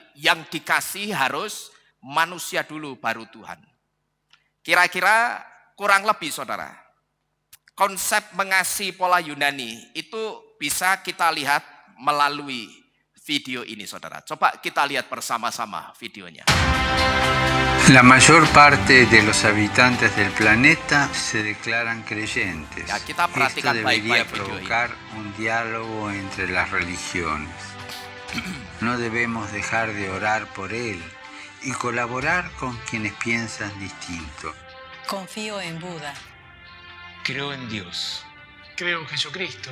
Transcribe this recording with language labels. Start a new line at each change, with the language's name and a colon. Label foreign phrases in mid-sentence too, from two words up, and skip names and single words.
Indonesian: Yang dikasih harus manusia dulu baru Tuhan. Kira-kira kurang lebih saudara. Konsep mengasihi pola Yunani itu bisa kita lihat melalui video ini saudara. Coba kita lihat bersama-sama videonya.
Spanish: La mayor parte de los habitantes del planeta se declaran creyentes.
Indonesian: Ya, kita
Spanish: Esto
Indonesian: perhatikan
Spanish: debería
Indonesian: baik-baik video
Spanish: provocar un diálogo entre las religiones. No debemos dejar de orar por él y colaborar con quienes piensan distinto. Confío en Buda. Creo en Dios. Creo en Jesucristo.